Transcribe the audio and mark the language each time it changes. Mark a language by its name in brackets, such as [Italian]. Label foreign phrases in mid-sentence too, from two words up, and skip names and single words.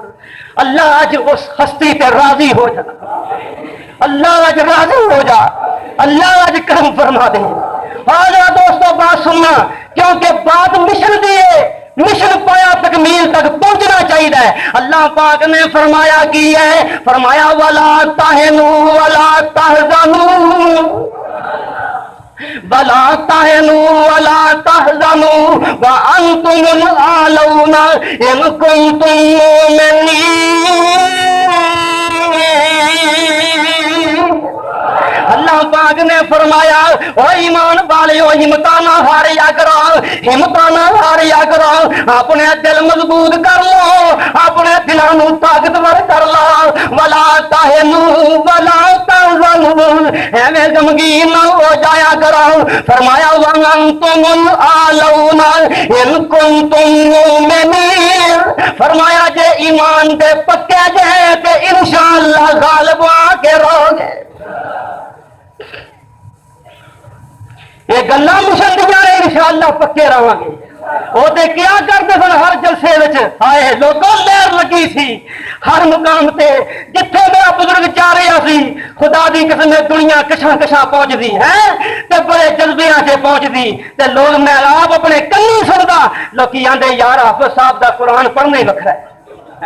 [Urdu] اللہ آج اس ہستی پہ راضی ہو جا، اللہ آج راضی ہو جا، اللہ آج کرم فرما دے. [Punjabi] اج دوستو گل سننا، کیونکہ گل مشن دی اے, [Urdu] مشن پایۂ تکمیل تک پہنچنا چاہیے. اللہ پاک نے فرمایا کی ہے، فرمایا [Arabic] ولا تهنوا ولا تحزنوا ولا تهنوا ولا تحزنوا وأنتم الأعلون إن كنتم مؤمنين. [Punjabi] اللہ پاک نے فرمایا او ایمان والیو ہمت نہ ہاریا کرو، ہمت نہ ہاریا کرو, हिम्मत ना हारिया करो, [Urdu] اپنے دل مضبوط کر لو، اپنے دلوں کو طاقتور کر لو. [Arabic] ولا تهنوا ولا تحزنوا, [Punjabi] ایویں غمگین نہ ہو جایا کرو. [Urdu] فرمایا [Arabic] وأنتم الأعلون إن كنتم مؤمنين, [Punjabi] فرمایا جے ایمان دے پکے او تے ان شاء اللہ غالب آ کے رہوگے. ایہہ گلاں مشن دیاں نیں، ان شاء اللہ پکے رہاں گے. اوہ تے کی کردے سن ہر جلسے وچ آئے لوکاں لہر لگی سی ہر مقام تے، جتھے میرا بزرگ جا رہا سی خدا دی قسم دنیا کشاں کشاں پہنچدی اے تے بڑے جذبیاں نال پہنچدی تے لوک میں آپ اپنے کنّیں سندا لوک آندے یار حافظ صاحب دا قرآن پڑھنا ای وکھرا اے.